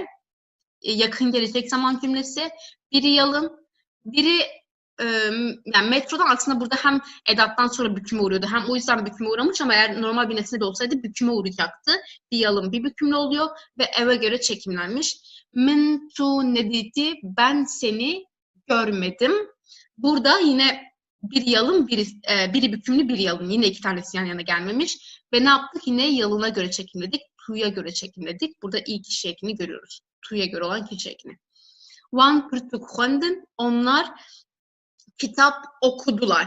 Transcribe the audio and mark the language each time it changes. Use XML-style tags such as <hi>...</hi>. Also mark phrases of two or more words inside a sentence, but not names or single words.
<tr>Yakın gelecek zaman cümlesi. Biri yalın, biri yani metrodan aslında burada hem edattan sonra büküme uğruyordu, hem o yüzden büküme uğramış ama eğer normal bir nesne de olsaydı büküme uğrayacaktı. Bir yalın, bir bükümlü oluyor ve eve göre çekimlenmiş.</tr> <ku>Min tu nediti,</ku> <tr>ben seni görmedim. Burada yine bir yalın, biri bükümlü, bir yalın. Yine iki tanesi yan yana gelmemiş. Ve ne yaptık? Yine yalına göre çekimledik. Tu'ya göre çekimledik. Burada iyi kişi ekini görüyoruz. Tu'ya göre olan kişi ekini.</tr> <ku>Wan pırtıkhandın,</ku> <tr>onlar kitap okudular.</tr>